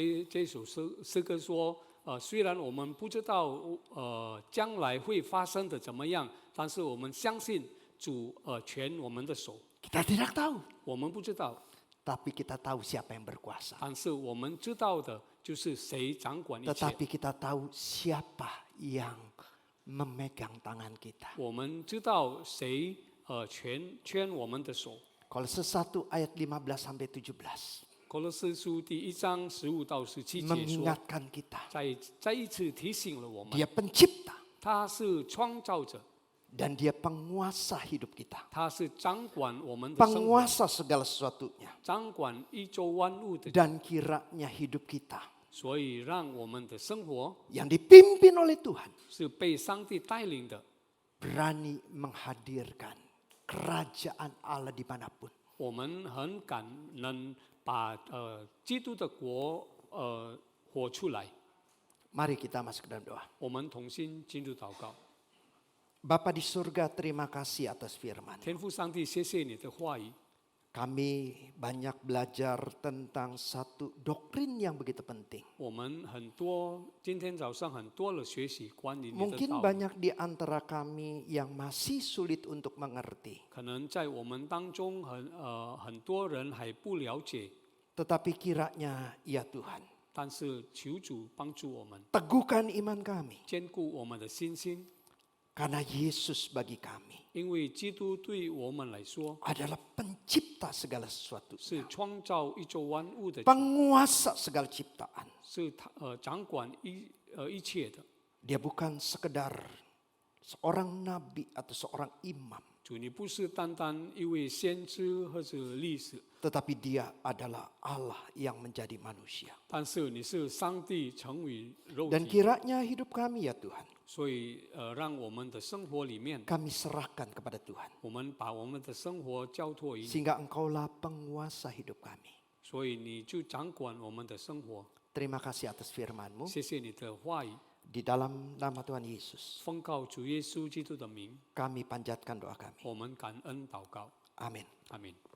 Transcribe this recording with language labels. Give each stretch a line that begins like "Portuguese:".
Chinese: 这首诗歌说，虽然我们不知道将来会发生的怎么样，但是我们相信主权我们的手。
Indonesian: Kita tidak tahu,
Chinese: 我们不知道，
Indonesian: tapi kita tahu siapa yang berkuasa.
Chinese: 但是我们知道的就是谁掌管一切。
Indonesian: Tetapi kita tahu siapa yang memegang tangan kita.
Chinese: 我们知道谁圈我们的手。
Indonesian: Kolose 1 ayat 15 sampai 17.
Chinese: 哥罗斯书第1章15到17节说，
Indonesian: Mengingatkan kita.
Chinese: 再一次提醒了我们，
Indonesian: Dia pencipta
Chinese: 他是创造者，
Indonesian: dan dia penguasa hidup kita.
Chinese: 他是掌管我们的生活，
Indonesian: Penguasa segala sesuatunya.
Chinese: 掌管宇宙万物的，
Indonesian: Dan kiranya hidup kita
Chinese: 所以让我们的生活
Indonesian: yang dipimpin oleh Tuhan
Chinese: 是被上帝带领的，
Indonesian: berani menghadirkan kerajaan Allah dimanapun.
Chinese: 我们很感恩把基督的国活出来。
Indonesian: Mari kita masuk dalam doa.
Chinese: 我们同心进入祷告。
Indonesian: Bapa di surga, terima kasih atas firman.
Chinese: 天父上帝，谢谢你的话语。
Indonesian: Kami banyak belajar tentang satu doktrin yang begitu penting.
Chinese: 我们今天早上很多的学习关于你的
Indonesian: Mungkin
Chinese: 道理，
Indonesian: banyak di antara kami yang masih sulit untuk mengerti.
Chinese: 可能在我们当中很多人还不了解，
Indonesian: Tetapi kiranya ya Tuhan,
Chinese: 但是求主帮助我们，
Indonesian: teguhkan iman kami.
Chinese: 坚固我们的信心，
Indonesian: Karena Yesus bagi kami
Chinese: 因为基督对我们来说
Indonesian: adalah pencipta segala sesuatu.
Chinese: 是创造宇宙万物的，
Indonesian: Penguasa segala ciptaan.
Chinese: 是他掌管一切的。
Indonesian: Dia bukan sekedar seorang nabi atau seorang imam.
Chinese: 主，你不是单单一位先知或者历史，
Indonesian: Tetapi dia adalah Allah yang menjadi manusia.
Chinese: 但是你是上帝成为肉
Indonesian: Dan
Chinese: 体，
Indonesian: kiranya hidup kami ya Tuhan,
Chinese: 所以让我们的生活里面，
Indonesian: kami serahkan kepada Tuhan.
Chinese: 我们把我们的生活交托于你，
Indonesian: Sehingga Engkaulah penguasa hidup kami.
Chinese: 所以你就掌管我们的生活。
Indonesian: Terima kasih atas firman-Mu.
Chinese: 谢谢你的话语，
Indonesian: Di dalam nama Tuhan Yesus,
Chinese: 奉告主耶稣基督的名，
Indonesian: kami panjatkan doa kami.
Chinese: 我们感恩祷告，
Indonesian: Amin.
Chinese: 阿门。